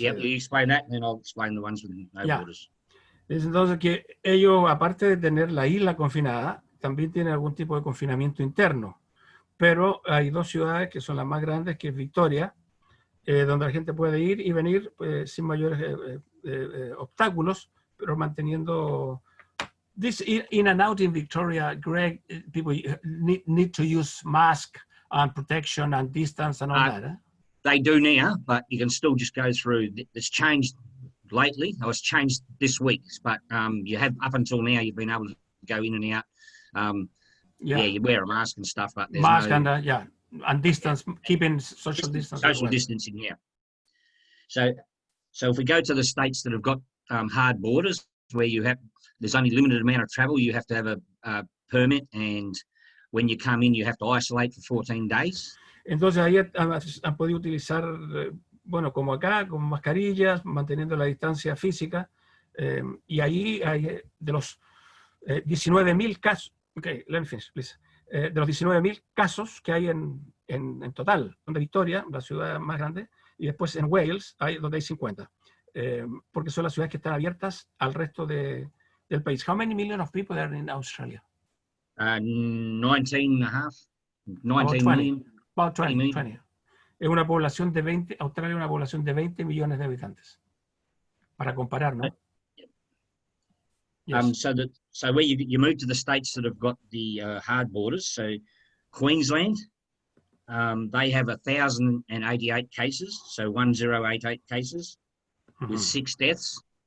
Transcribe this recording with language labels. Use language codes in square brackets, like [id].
[en] Yep, you explain that, and then I'll explain the ones with no borders. [es] Es entonces que ellos, aparte de tener la isla confinada, también tienen algún tipo de confinamiento interno. Pero hay dos ciudades que son las más grandes, que es Victoria, donde la gente puede ir y venir sin mayores obstáculos, pero manteniendo... [en] This in and out in Victoria, Greg, people need to use mask and protection and distance and all that. They do now, but you can still just go through. It's changed lately. It's changed this week, but you have up until now you've been able to go in and out. You wear a mask and stuff, but there's mask no, and distance, keeping social distance. Social distancing, yeah. So if we go to the states that have got hard borders, where there's only limited amount of travel, you have to have a permit, and when you come in, you have to isolate for 14 days. [es] Entonces ahí han podido utilizar, bueno, como acá, con mascarillas, manteniendo la distancia física, y ahí hay de los 19.000 casos, [en] okay, let me finish, please. [es] De los 19.000 casos que hay en total, donde Victoria, la ciudad más grande, y después en Wales, donde hay 50, porque son las ciudades que están abiertas al resto del país. [en] How many million of people are in Australia? 19 and a half, 19 about 20, million. About 20. [es] Es una población de 20, Australia es una población de 20 millones de habitantes. Para comparar, ¿no? [en] Yes. So where you move to the states that have got the hard borders, so Queensland, they have 1,088 cases, so 1,088 cases, with 6 deaths.